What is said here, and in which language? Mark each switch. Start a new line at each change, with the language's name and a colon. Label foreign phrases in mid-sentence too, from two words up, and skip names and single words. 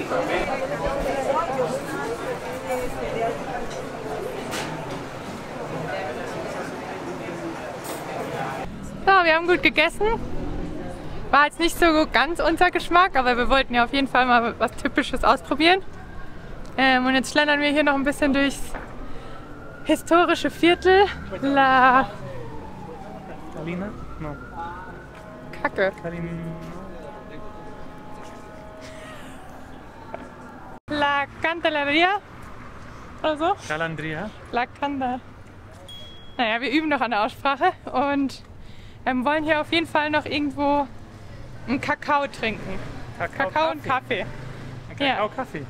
German: So, wir haben gut gegessen. War jetzt nicht so ganz unser Geschmack, aber wir wollten ja auf jeden Fall mal was Typisches ausprobieren. Und jetzt schlendern wir hier noch ein bisschen durchs historische Viertel. La Kalina? No. Kacke. La Candelaria oder so? Calandria. La Canda. Naja, wir üben noch an der Aussprache und wollen hier auf jeden Fall noch irgendwo einen Kakao trinken. Kakao und Kaffee. Kakao-Kaffee.